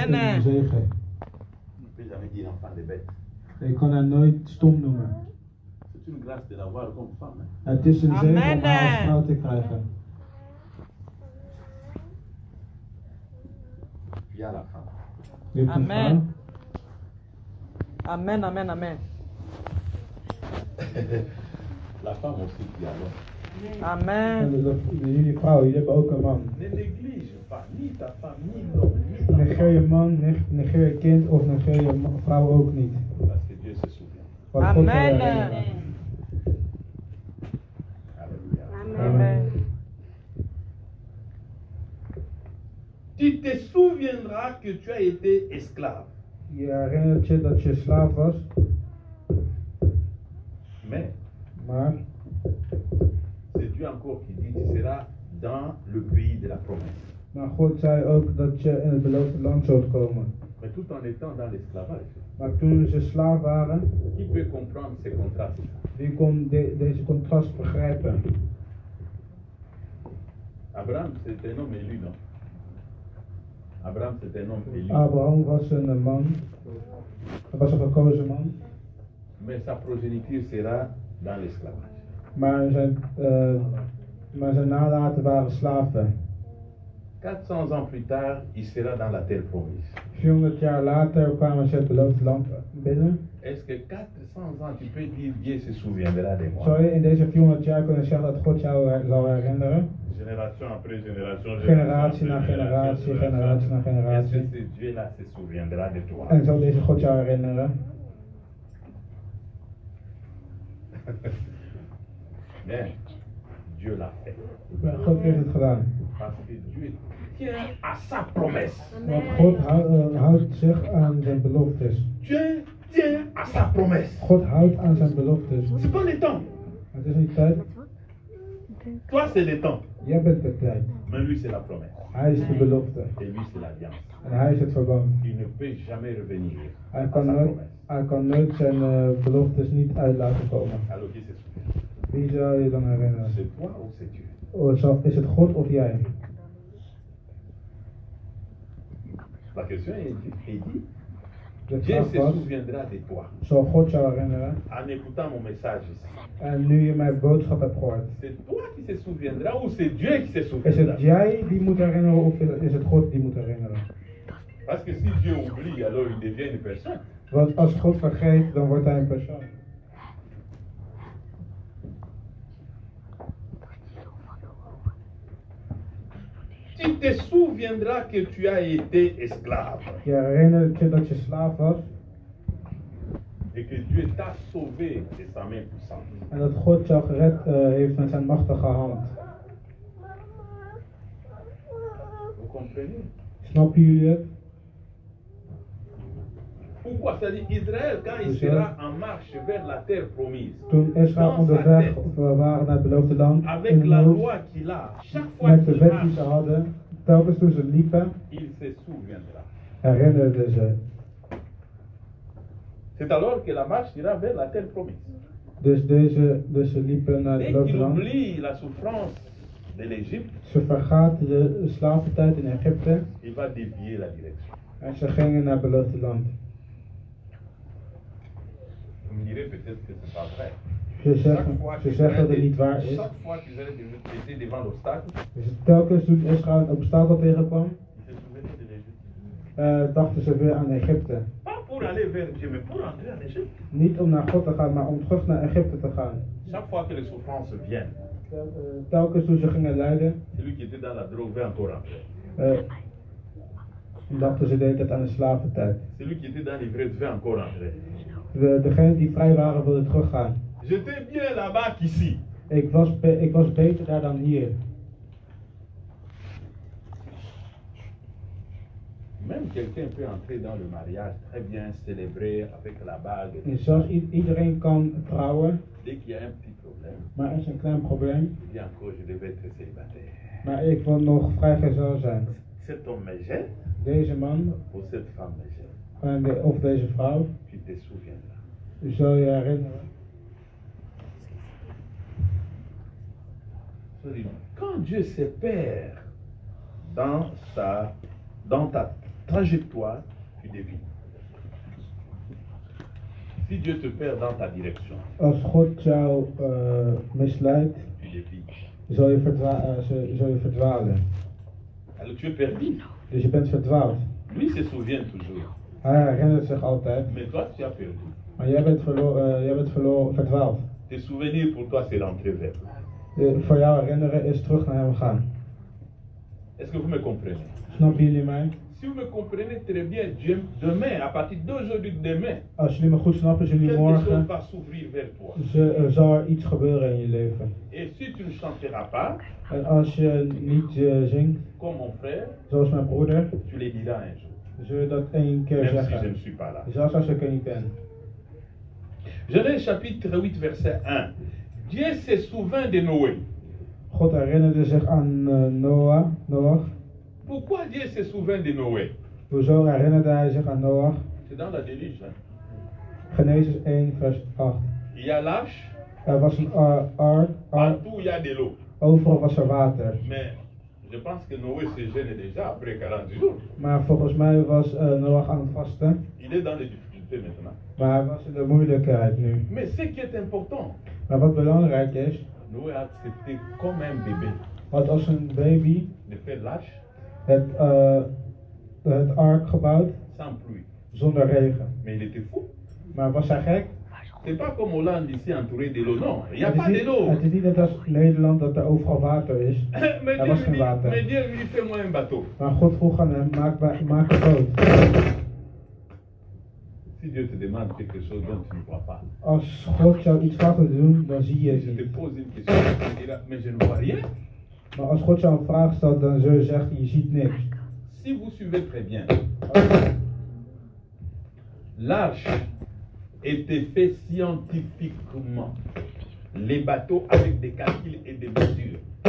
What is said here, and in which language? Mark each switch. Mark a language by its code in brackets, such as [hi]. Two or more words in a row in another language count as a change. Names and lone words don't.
[nl] Amen. een zegen. [fr] Je ne peux jamais dire enfant de bête. [nl] Ik kan haar nooit stom noemen. [fr] C'est une grâce de l'avoir comme femme. Hein. [nl] Het is een zegen om Amen. haar als vrouw te krijgen. [fr] Il y a la femme. [nl] Je hebt een vrouw. Amen. Amen. Amen. Amen. [fr] La femme aussi qui a l'homme. Amen. [nl] Jullie vrouwen, jullie hebben ook een man. [fr] Ne néglige pas ni ta femme, ni l'homme, ni ta [nl] Negeer je man, negeer je kind of negeer je vrouw ook niet. [fr] Parce que Dieu se souvient. [nl] Want God zal je Amen. herinneren. [fr] Alléluia. Amen. Tu te souviendras que tu as été esclave. [nl] Je herinnert je dat je slaaf was, [fr] Mais [nl] maar [fr] c'est Dieu encore qui dit tu seras dans le pays de la promesse. [nl] maar God zei ook dat je in het beloofde land zult komen. [fr] Mais tout en étant dans l'esclavage. [nl] Maar toen ze slaaf waren, [fr] Qui peut comprendre ces contrastes? [nl] wie kon deze contrast begrijpen? [fr] Abraham, c'est un homme élu, non? Abraham, c'est un homme élu. [nl] Abraham was een man, hij was een gekozen man, [fr] Mais sa progéniture sera dans l'esclavage. [nl] maar zijn nalaten waren slaven. [fr] 400 ans plus tard, il sera dans la terre promise. [nl] 400 jaar later kwamen ze het beloofde land binnen. [fr] Est-ce que 400 ans, tu peux dire Dieu se souviendra de moi? [nl] Zou je in deze 400 jaar kunnen zeggen dat God jou zal herinneren? [fr] Génération après génération, [nl] Generatie na generatie, generatie na [fr] Est-ce [nl] generatie. [fr] que ce Dieu-là se souviendra de toi? [nl] En zal deze God jou herinneren? [fr] Mais Dieu l'a fait. [nl] Maar God heeft het gedaan. [fr] Parce que Dieu tient à sa promesse. [nl] Want God houdt zich aan zijn beloftes. [fr] Dieu tient à sa promesse. [nl] God houdt aan zijn beloftes. [fr] C'est pas le temps. [nl] Het is niet tijd. [fr] Toi, c'est le temps. [nl] Jij bent de tijd. [fr] Mais lui, c'est la promesse. [nl] Hij is de belofte. [fr] Et lui, c'est l'alliance. [nl] En hij is het verband. [fr] Il ne peut jamais revenir [nl] Hij [fr] à [nl] kan [fr] sa [nl] nooit, [fr] promesse. [nl] hij kan nooit zijn beloftes niet uit laten komen. [fr] Alors qui se souvient? [nl] Wie zou je dan herinneren? [fr] C'est toi ou c'est Dieu? [nl] Is het God of jij? [fr] La question est dit, [nl] De [fr] Dieu [nl] vraag [fr] se [nl] was, [fr] souviendra de toi. [nl] zal God jou herinneren? [fr] En écoutant mon message ici. [nl] En nu je mijn boodschap hebt gehoord. [fr] C'est toi qui se souviendra ou c'est Dieu qui se [nl] Is [fr] souviendra? [nl] het jij die moet herinneren of is het God die moet herinneren? [fr] Parce que si Dieu oublie, alors il devient une personne. [nl] Want als God vergeet, dan wordt hij een persoon. [fr] Tu te souviendras que tu as été esclave [nl] Je herinnert je dat je slaaf was [fr] et que Dieu t'a sauvé de sa main puissante. [nl] en dat God jou gered heeft met zijn machtige hand. [fr] Vous comprenez? [nl] Snappen jullie het? [fr] Pourquoi? C'est-à-dire Israël, quand il sera en marche vers la terre promise, [nl] Toen Israël [fr] dans sa [nl] onderweg [fr] tête, [nl] waren naar het beloofde land, in [fr] avec [nl] de [fr] la [nl] hoofd, [fr] loi qu'il a, chaque fois [nl] met de [fr] qu'il [nl] wet die [fr] marche, [nl] ze hadden, telkens toen ze liepen, [fr] il se souviendra. [nl] herinnerden ze. [fr] C'est alors que la marche ira vers la terre promise. [nl] Dus ze liepen naar het [fr] Dès [nl] beloofde [fr] qu'il [nl] land. [fr] oublie la souffrance de l'Égypte, [nl] Ze vergaat de slaventijd in Egypte [fr] il va dévier la direction. [nl] en ze gingen naar het beloofde land. [fr] Vous me direz peut-être que c'est pas vrai. [nl] Ze zeggen dat het niet waar is. [fr] chaque fois qu'Israël était devant l'obstacle, [nl] Dus telkens toen Israël een obstakel tegenkwam, [fr] il se souvenait de l'Égypte. [nl] dachten ze weer aan Egypte. [fr] Pas pour aller vers Dieu, mais pour entrer en Égypte. [nl] Niet om naar God te gaan, maar om terug naar Egypte te gaan. [fr] Chaque fois que les souffrances viennent, [nl] Telkens toen ze gingen lijden, [fr] celui qui était dans la drogue veut encore entrer. [nl] dachten ze de hele tijd aan de slaventijd. [fr] Celui qui était dans l'ivresse veut encore entrer. [nl] Degenen die vrij waren wilden teruggaan. [fr] J'étais bien là-bas qu'ici. [nl] Ik was beter daar dan hier. [fr] Même quelqu'un peut entrer dans le mariage très bien, célébrer avec la bague. [nl] En zelfs iedereen kan trouwen, [fr] Dès qu'il y a un petit problème, [nl] maar er is een klein probleem. [fr] il dit encore je devais être célibataire. [nl] Maar ik wil nog vrijgezel zijn. [fr] Cet homme me gêne [nl] Deze man, [fr] ou cette femme me gêne. [nl] of deze vrouw, [fr] Tu te souviendras. [nl] u zal je herinneren. [fr] Quand Dieu se perd dans ta trajectoire, tu dévies. Si Dieu te perd dans ta direction, [nl] Als God jou misleidt, [fr] tu dévies. [nl] zal je verdwalen. [fr] Alors tu es perdu. [nl] Dus je bent verdwaald. [fr] Lui se souvient toujours. [nl] Hij herinnert zich altijd. [fr] Mais toi, tu as perdu. [nl] Maar jij bent verdwaald. [fr] Tes souvenirs pour toi, c'est rentrer vers toi. [nl] Voor jou herinneren is terug naar hem gaan. [fr] Est-ce que vous me comprenez? [nl] Snappen jullie mij? [fr] Si vous me comprenez très bien, Dieu, demain, à partir d'aujourd'hui, demain, [nl] Als jullie me goed snappen, zullen jullie [fr] quelque chose [nl] morgen, [fr] va s'ouvrir vers toi. [nl] zal er iets gebeuren in je leven. [fr] Et si tu ne chanteras pas, [nl] En als je niet zingt, [fr] comme mon frère, [nl] zoals mijn broeder, [fr] tu les diras un jour. [nl] zul je dat één keer [fr] Même si je ne [nl] zeggen. [fr] suis pas là. [nl] Zelfs als ik er niet ben. [fr] Genèse chapitre 8, verset 1. Dieu se souvint de Noé. [nl] God herinnerde zich aan Noach. [fr] Pourquoi Dieu se souvint de Noé? [nl] Hoezo herinnerde hij zich aan Noach? [fr] C'est dans la déluge. Hein? [nl] Genesis 1 vers 8. [fr] Il y a l'arche, [nl] Er was een ark, [fr] partout il y a de l'eau. [nl] overal was er water. [fr] Mais je pense que Noé se gêne déjà après 40 jours. [nl] Maar volgens mij was Noach aan het vasten. [fr] Il est dans les difficultés maintenant. [nl] Maar hij was in de moeilijkheid nu. [fr] Mais ce qui est important, [nl] Maar wat belangrijk is, [fr] Noé a accepté comme un bébé [nl] had als een baby [fr] de faire l'arche [nl] het ark gebouwd [fr] sans pluie. [nl] zonder regen. [fr] Mais il était fou. [nl] Maar was hij gek? [fr] C'est pas comme Hollande ici entouré de l'eau, non. Il n'y a [nl] Het [fr] pas [nl] is [fr] de l'eau. [nl] het is niet net als Nederland dat er overal water is. [fr] Mais [nl] Er was geen water. [fr] Dieu lui dit, fais-moi un bateau. [nl] Maar God vroeg aan hem, maak een boot. [fr] Si Dieu te demande quelque chose dont tu ne crois pas, [nl] Als God jou iets vraagt te doen, dan zie je [fr] je [nl] het [fr] te [nl] niet. [fr] pose une question, tu diras, mais je ne vois rien. [nl] Maar als God jou een vraag stelt, dan zul je zeggen, je ziet niks. [fr] Si vous suivez très bien, l'arche était fait scientifiquement. Les bateaux avec des calculs et des mesures.